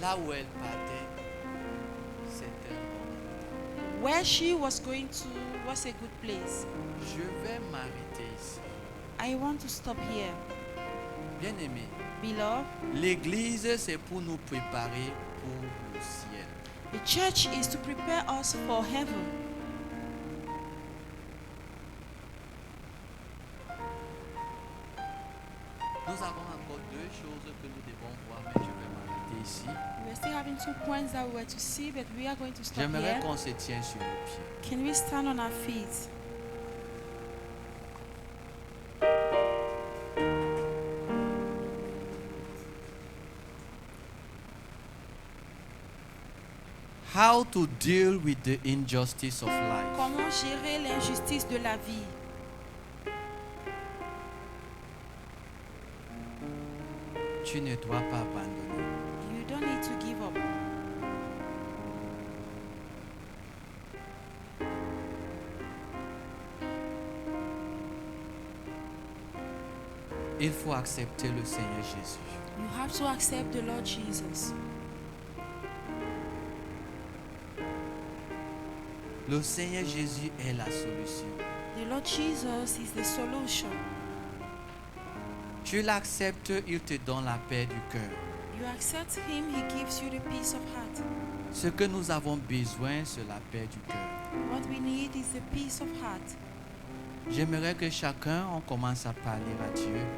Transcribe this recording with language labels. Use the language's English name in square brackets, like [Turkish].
[French] Là où elle partait, c'était bon. [English] Where she was going to was a good place. [French] Je vais m'arrêter ici. [English] I want to stop here. [French] Bien-aimé, [English] Beloved, [French] l'église, c'est pour nous préparer pour le ciel. [English] the church is to prepare us for heaven. [French] Nous avons encore deux choses que nous devons voir, mais je vais m'arrêter ici. [English] We're still having 2 points that we were to see, but we are going to stop [French] J'aimerais [English] here. [French] qu'on se tienne sur nos pieds. [English] Can we stand on our feet? How to deal with the injustice of life. [French] Comment gérer l'injustice de la vie? Tu ne dois pas abandonner. [English] You don't need to give up. [French] Il faut accepter le Seigneur Jésus. [English] You have to accept the Lord Jesus. [French] Le Seigneur Jésus est la solution. [English] The Lord Jesus is the solution. [French] Tu l'acceptes, il te donne la paix du cœur. [English] You accept Him, He gives you the peace of heart. [French] Ce que nous avons besoin, c'est la paix du cœur. [English] What we need is the peace of heart. [French] J'aimerais que chacun, on commence à parler à Dieu.